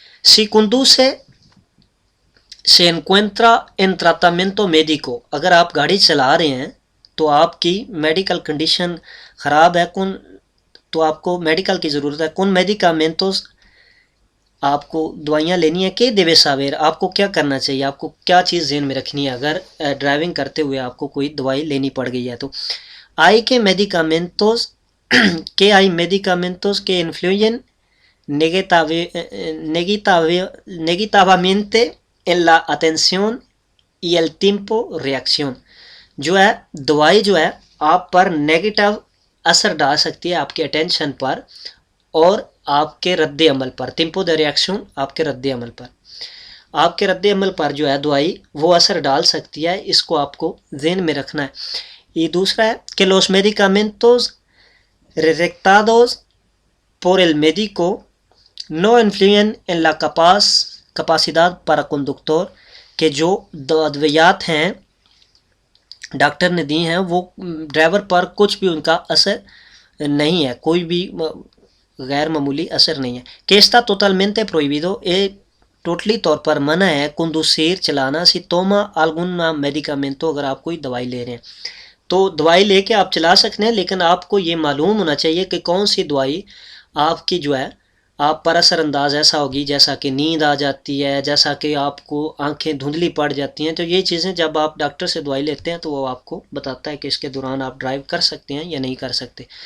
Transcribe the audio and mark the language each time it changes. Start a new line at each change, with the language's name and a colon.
Spanish: si conduce se encuentra en tratamiento médico
Urdu: اگر آپ گاڑی چلا رہے ہیں تو آپ کی میڈیکل کنڈیشن خراب ہے تو آپ کو میڈیکل کی ضرورت ہے.
Spanish: کون میڈیکامنٹوس
Urdu: آپ کو دوائیاں لینی ہیں
Spanish: کہ دیوے ساویر
Urdu: آپ کو کیا کرنا چاہیے آپ کو کیا چیز ذہن میں رکھنی ہے اگر ڈرائیونگ کرتے ہوئے آپ کو کوئی دوائی لینی پڑ گئی ہے. تو
Spanish: آئی کے میڈیکامنٹوس que hay medicamentos que influyen negativamente en la atención y el tiempo reacción.
Urdu: جو ہے دوائی جو ہے آپ پر نیگیٹو اثر ڈال سکتی ہے آپ کے اٹینشن پر اور آپ کے رد عمل پر.
Spanish: ٹیمپو دا ریئیکشن
Urdu: آپ کے رد عمل پر. آپ کے رد عمل پر جو ہے دوائی وہ اثر ڈال سکتی ہے. اس کو آپ کو ذہن میں رکھنا ہے. یہ دوسرا ہے کہ
Spanish: los medicamentos recetados por el médico no influyen en la capacidad para conductor.
Urdu: کہ جو ادویات ہیں ڈاکٹر نے دی ہیں وہ ڈرائیور پر کچھ بھی ان کا اثر نہیں ہے, کوئی بھی غیر معمولی اثر نہیں ہے. کہ
Spanish: está totalmente prohibido,
Urdu: ٹوٹلی طور پر منع ہے
Spanish: conducir
Urdu: چلانا
Spanish: si toma algún medicamento,
Urdu: اگر آپ کوئی دوائی لے رہے ہیں تو دوائی لے کے آپ چلا سکتے ہیں, لیکن آپ کو یہ معلوم ہونا چاہیے کہ کون سی دوائی آپ کی جو ہے آپ پر اثر انداز ایسا ہوگی جیسا کہ نیند آ جاتی ہے, جیسا کہ آپ کو آنکھیں دھندلی پڑ جاتی ہیں. تو یہ چیزیں جب آپ ڈاکٹر سے دوائی لیتے ہیں تو وہ آپ کو بتاتا ہے کہ اس کے دوران آپ ڈرائیو کر سکتے ہیں یا نہیں کر سکتے.